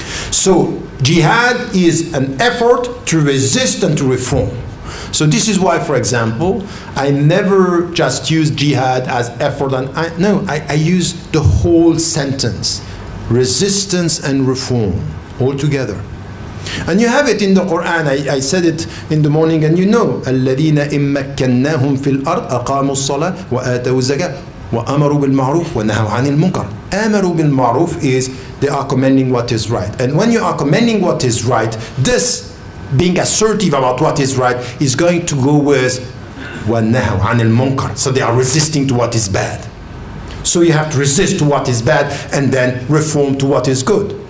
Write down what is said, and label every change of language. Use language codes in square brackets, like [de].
[en] So jihad is an effort to resist and to reform. So this is why, for example, I never just use jihad as effort, and I use the whole sentence, resistance and reform, all together. And you have it in the Quran. I said it in the morning, and you know, [ar] الَّذِينَ إِن مَّكَّنَّاهُمْ فِي الْأَرْضِ أَقَامُوا الصَّلَاةَ وَآتَوُا الزَّكَاةَ وَأَمَرُوا بِالْمَعْرُوفِ وَنَهَوْا عَنِ الْمُنكَرِ. أَمَرُوا بِالْمَعْرُوفِ [en] is they are commending what is right. And when you are commending what is right, this being assertive about what is right is going to go with [ar] وَنَهَوْا عَنِ الْمُنكَرِ. [en] So they are resisting to what is bad. So you have to resist to what is bad and then reform to what is good.